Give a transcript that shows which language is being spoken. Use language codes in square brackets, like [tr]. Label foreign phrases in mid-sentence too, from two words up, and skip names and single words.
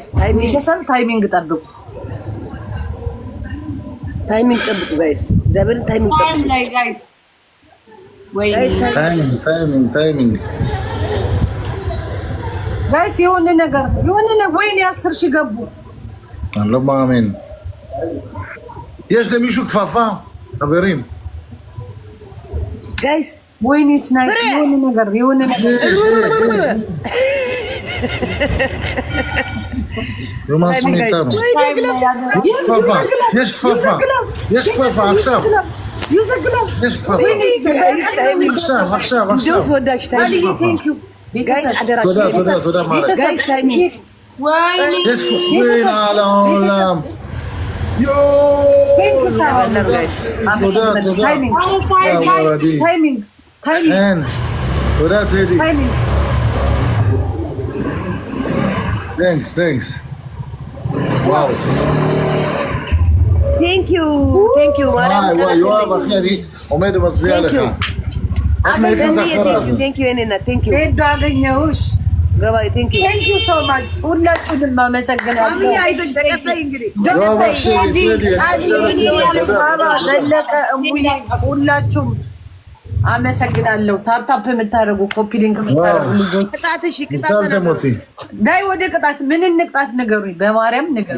[am] ታይሚንግ ጠብቁ ታይሚንግ ጠብቁ ጋይስ ዘበን ታይሚንግ ጠብቁ ጋይስ ወይ ታይሚንግ ጋይስ የሆነ ነገር ወይኔ 10 ሺህ ገቡ [he] אני לא מאמין יש למישהו כפפה חברים [am] ጋይስ ወይኔ ስናይፕ የሆነ ነገር [he] לא מה עשו מאיתנו יש כפפה עכשיו יש כפפה עכשיו [am] ጋይስ አደራ תודה ማረግ ጋይስ ታይሚንግ [he] יש כפפה על העולם [am] ታይሚንግ [he] תודה טדי thanks וואו [en] thank you [he] וואי יואב אחי אני עומד ומצביע לך [en] thank you እኔና thank you [am] አገኘሁሽ [en] ገባይ thank you so much [am] ሁላችሁንም ማመሰግናለሁ ማሚ አይዞሽ ተቀበይ እንግዲህ ዘለቀ እሙዬ ሁላችሁም አመሰግናለሁ ታፕታፕ የምታደርጉ ኮፒ ሊንክ የምታደርጉ ልጆች ቅጣትሽ ቅጣት ዳይ ወደ ቅጣት ምን እንቅጣት ንገሩኝ በማርያም ንገሩኝ